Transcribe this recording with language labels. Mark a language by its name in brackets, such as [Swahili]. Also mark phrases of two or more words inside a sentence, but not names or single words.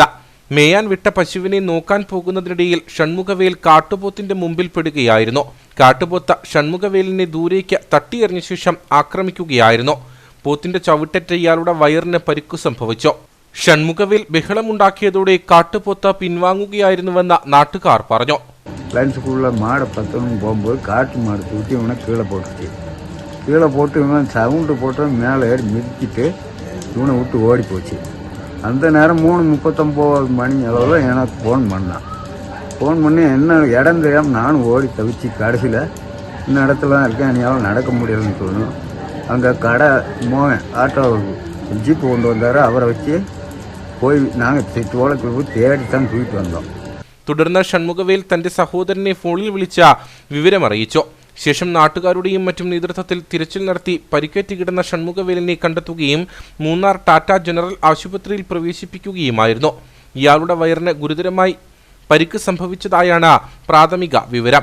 [Malayalam] മേയാൻ വിട്ട പശുവിനെ നോക്കാൻ പോകുന്നതിനിടയിൽ ഷൺമുഖവേൽ കാട്ടുപോത്തിന്റെ മുമ്പിൽ പെടുകയായിരുന്നു. കാട്ടുപോത്ത് ഷൺമുഖവേലിനെ ദൂരേക്ക് തട്ടിയെറിഞ്ഞ ശേഷം ആക്രമിക്കുകയായിരുന്നു. പോത്തിന്റെ ചവിട്ടേറ്റ ഇയാളുടെ വയറിന് പരിക്കു സംഭവിച്ചു. ഷൺമുഖവേൽ ബഹളമുണ്ടാക്കിയതോടെ കാട്ടുപോത്ത് പിൻവാങ്ങുകയായിരുന്നുവെന്ന് നാട്ടുകാർ പറഞ്ഞു. [Tamil] கீழே போட்டு இவன் சவுண்டு போட்டு மேலே ஏறி மிதிக்கிட்டு இவனை விட்டு ஓடி போச்சு. அந்த நேரம் 3:39 மணி அளவில் எனக்கு ஃபோன் பண்ணான். ஃபோன் பண்ணி என்ன இடம் தெரியாமல் நானும் ஓடி தவிச்சு கடைசியில் இந்த இடத்துல தான் இருக்கேன், என்னால் நடக்க முடியலன்னு சொல்லணும். அங்கே கடை மோகன் [English] auto jeep [Tamil] கொண்டு வந்தார். அவரை வச்சு போய் நாங்கள் தோளத்தில் போய் தேடி தான் தூக்கிட்டு வந்தோம். [Malayalam] തുടർന്ന് ഷൺമുഖവേൽ തന്റെ സഹോദരനെ ഫോണിൽ വിളിച്ച വിവരമറിയിച്ചു. ശേഷം നാട്ടുകാരുടെയും മറ്റും നേതൃത്വത്തിൽ തിരച്ചിൽ നടത്തി പരിക്കേറ്റ് കിടന്ന ഷൺമുഖവേലിനെ കണ്ടെത്തുകയും മൂന്നാർ ടാറ്റ ജനറൽ ആശുപത്രിയിൽ പ്രവേശിപ്പിക്കുകയുമായിരുന്നു. ഇയാളുടെ വയറിന് ഗുരുതരമായി പരിക്ക് സംഭവിച്ചതായാണ് പ്രാഥമിക വിവരം.